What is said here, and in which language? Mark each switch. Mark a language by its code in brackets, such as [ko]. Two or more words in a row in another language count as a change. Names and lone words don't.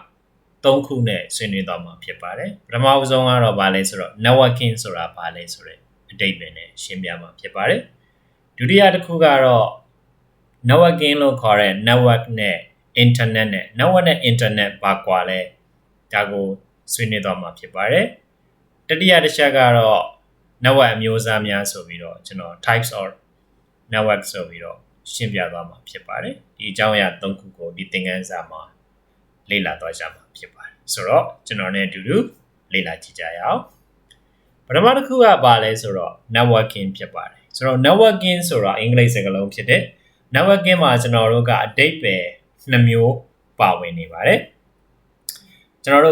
[my] 3 ခုနဲ့ဆွေးနွေးသွားမှာဖြစ်ပါတယ်ပထမဆုံးကတော့ဘာလဲဆိုတော့ networking ဆိုတာဘာလဲဆိုတဲ့အဓိပ္ပာယ်နဲ့ရှင်းပြမှာဖြစ်ပါတယ်ဒုတိယတစ်ခုကတော့ networking လို့ ခေါ်တဲ့ network နဲ့ internet နဲ့ network နဲ့ internet ဘာကွာလဲဒါကိုဆွေးနွေးသွားမှာဖြစ်ပါတယ်တတိယတစ်ချက်ကတော့ network အ မျိုးအစားများဆိုပြီးတော့ကျွန်တော် [en] types of network [my] ဆိုပြီးတော့ရှင်းပြသွားမှာဖြစ်ပါတယ်ဒီအကြောင်းအရာ၃ခုကိုဒီသင်ခန်းစာမှာလေ့လာသွားကြမှာဖြစ်ပါတယ်ဆိုတော့ကျွန်တော်နဲ့အတူတူလေ့လာကြည့်ကြရအောင်ပထမတစ်ခုကဘာလဲဆိုတော့ networking ဖြစ်ပါတယ်ဆိုတော့ networking ဆိုတာအင်္ဂလိပ်စကားလုံးဖြစ်တဲ့ networking မှာကျွန်တော်တို့ကအဓိပ္ပာယ်2မျိုးပါဝင်နေပါတယ်ကျွန်တော်တို့